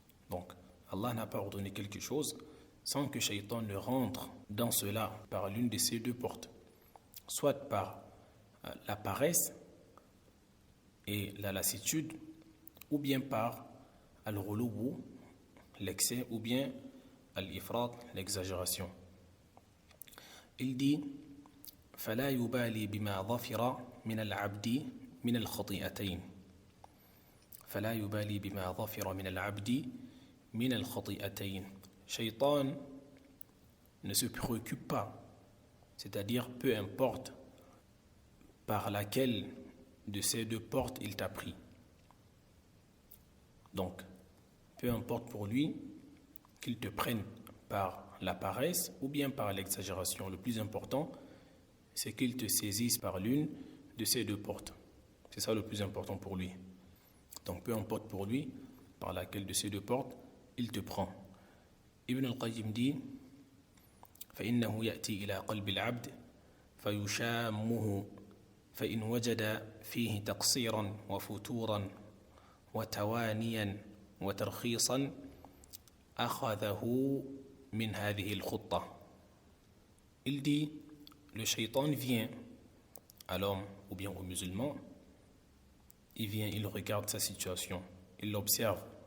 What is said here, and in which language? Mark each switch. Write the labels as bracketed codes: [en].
[fr] Donc, Allah n'a pas ordonné quelque chose sans que Shaytan ne rentre dans cela par l'une de ces deux portes, soit par la paresse et la lassitude, ou bien par al-ghulu, l'excès, ou bien al-ifrat, l'exagération. Il dit [ar] فلا يبالي بما ظفر من العبد من الخطيئتين فلا يبالي بما ظفر من العبد من الخطيئتين. [fr] Shaytan ne se préoccupe pas, c'est-à-dire peu importe par laquelle de ces deux portes il t'a pris. Donc, peu importe pour lui qu'il te prenne par la paresse ou bien par l'exagération. Le plus important, c'est qu'il te saisisse par l'une de ces deux portes. C'est ça le plus important pour lui. Donc, peu importe pour lui par laquelle de ces deux portes il te prend. [ar] Ibn al-Qayyim dit فإنه يأتي إلى قلب العبد فيشامه فإن وجد فيه تقصيرا وفتورا وتوانيا وترخيصا أخذه من هذه الخطة. [fr] Il dit, le shaitan vient à l'homme ou bien au musulman, il vient, il regarde sa situation, il l'observe.